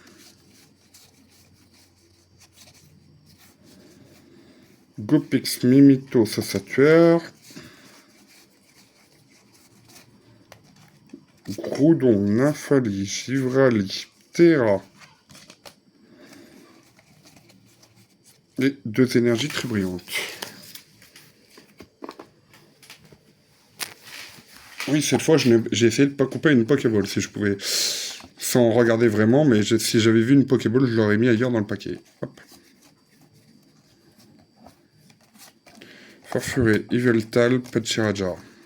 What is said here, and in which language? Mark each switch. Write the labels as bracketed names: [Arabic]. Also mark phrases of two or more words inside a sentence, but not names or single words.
[French] Gopix Mimito Sassatuaire. Groudon, Nymphali, Givrali, Terra. Et deux énergies très brillantes. Oui, cette fois, j'ai essayé de pas couper une Pokéball, si je pouvais. Sans regarder vraiment, mais si j'avais vu une Pokéball, je l'aurais mis ailleurs dans le paquet. Hop. Farfuré, Yveltal, Pachiraja.